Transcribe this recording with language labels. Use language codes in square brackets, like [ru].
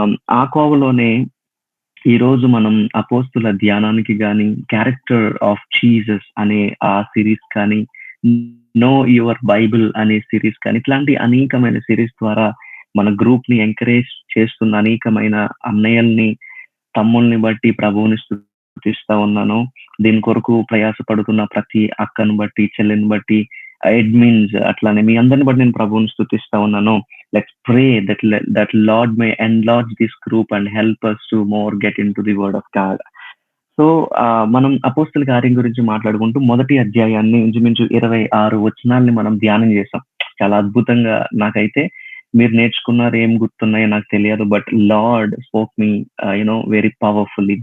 [te] ఆ కోవలోనే ఈ రోజు మనం అపోస్తుల ధ్యానానికి గాని, క్యారెక్టర్ ఆఫ్ జీసస్ అనే ఆ సిరీస్ కానీ, నో యువర్ బైబిల్ అనే సిరీస్ కానీ, ఇట్లాంటి అనేకమైన సిరీస్ ద్వారా మన గ్రూప్ ని ఎంకరేజ్ చేస్తున్న అనేకమైన అన్నయ్యల్ని, తమ్ముల్ని బట్టి ప్రభువుని స్తుతిస్తా ఉన్నాను. దీని కొరకు ప్రయాసపడుతున్న ప్రతి అక్కను బట్టి, చెల్లిని బట్టి, అడ్మిన్స్ అట్లానే మీ అందరిని బట్టి నేను ప్రభువుని స్తుతిస్తా ఉన్నాను. [en] Let's pray that Lord may enlarge this group and help us to more get into the word of God. [te] So మనం అపోస్తల కార్యం గురించి మాట్లాడుకుంటూ మొదటి అధ్యాయాన్ని ఇంచుమించు 26 వచనాల్ని మనం ధ్యానం చేసాం. చాలా అద్భుతంగా నాకైతే మీరు నేర్చుకున్నారు, ఏం గుర్తున్నాయో నాకు తెలియదు. [en] But lord spoke me very powerfully.